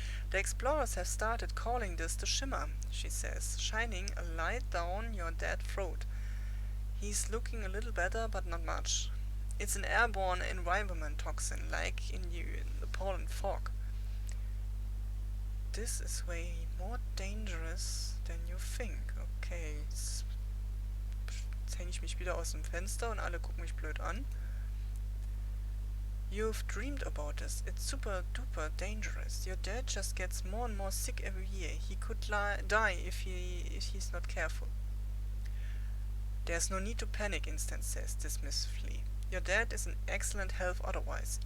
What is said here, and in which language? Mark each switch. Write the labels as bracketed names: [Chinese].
[English] The explorers have started calling this the shimmer, she says, shining a light down your dad's throat. He's looking a little better, but not much. It's an airborne environment toxin, like in the pollen fog. This is way more dangerous than you think. [German] Okay, jetzt hänge ich mich wieder aus dem Fenster und alle gucken mich blöd an. [English] You've dreamed about this. It's super duper dangerous. Your dad just gets more and more sick every year. He could die if he's not careful. There's no need to panic, Instance says dismissively. Your dad is in excellent health otherwise.